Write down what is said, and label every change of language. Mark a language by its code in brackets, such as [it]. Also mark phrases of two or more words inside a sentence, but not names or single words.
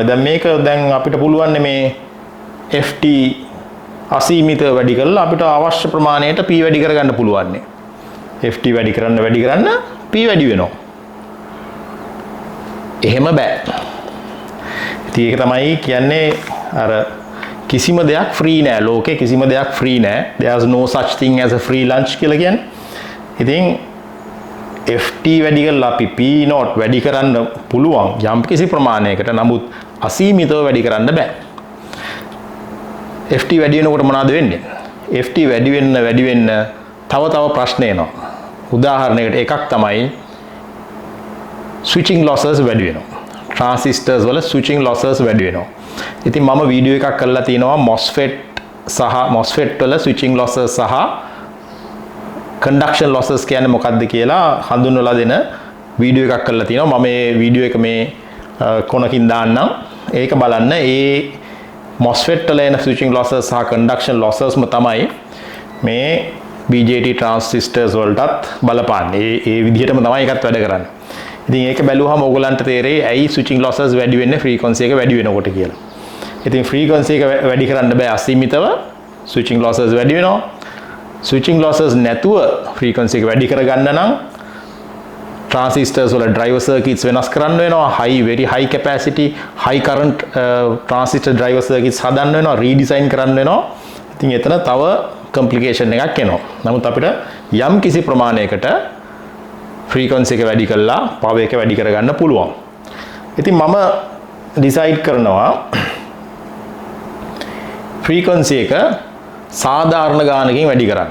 [si] දැන් මේක දැන් අපිට පුළුවන් මේ FT අසීමිත වැඩි කරලා අපිට අවශ්‍ය ප්‍රමාණයට P වැඩි කරගන්න පුළුවන්. FT වැඩි කරන්න P වැඩි වෙනවා. එහෙම බෑ. ඉතින් ඒක තමයි කියන්නේ අර කිසිම දෙයක් ෆ්‍රී නෑ. ලෝකේ කිසිම දෙයක් ෆ්‍රී නෑ. [en] There's no such thing as a free lunch [si] කියලා කියන්නේ. ඉතින් FT වැඩි කරලා අපි P0 වැඩි කරන්න පුළුවන් යම් කිසි ප්‍රමාණයකට. නමුත් අසීමිතව වැඩි කරන්න බෑ. FT වැඩි වෙනකොට මොනවද වෙන්නේ? FT වැඩි වෙන්න තව ප්‍රශ්න එනවා. උදාහරණයකට එකක් තමයි [en] switching losses [si] වැඩි වෙනවා. transistors වල [en] switching losses [si] වැඩි වෙනවා. ඉතින් මම වීඩියෝ එකක් කරලා තිනවා MOSFET වල [en] switching losses [si] සහ [en] conduction losses [si] කියන්නේ මොකක්ද කියලා හඳුන්වලා දෙන වීඩියෝ එකක් කරලා තිනවා. මම මේ වීඩියෝ එක මේ කොනකින් දාන්නම්. ඒක බලන්න. ඒ MOSFET වල එන [en] switching losses [si] සහ [en] conduction lossesම [si] තමයි මේ [en] BJT transistors [si] වලටත් බලපාන්නේ. ඒ විදිහටම තමයි ඒකත් වැඩ කරන්නේ. ඉතින් ඒක බැලුවහම ඕගලන්ට තේරෙයි ඇයි [en] switching losses [si] වැඩි වෙන්නේ frequency එක වැඩි වෙනකොට කියලා. ඉතින් frequency එක වැඩි කරන්න බෑ අසීමිතව. [en] switching losses [si] වැඩි වෙනවා. [en] switching losses [si] නැතුව frequency එක වැඩි කරගන්න නම් transistors වල [en] driver circuits [si] වෙනස් කරන්න වෙනවා. [en] very high capacity high current transistor driver circuits [si] හදන්න වෙනවා. redesign කරන්න වෙනවා. ඉතින් එතන තව complication එකක් එනවා. නමුත් අපිට යම් කිසි ප්‍රමාණයකට frequency එක වැඩි කරලා power එක වැඩි කරගන්න පුළුවන්. ඉතින් මම decide කරනවා frequency එක සාධාරණ ගානකින් වැඩි කරන්න.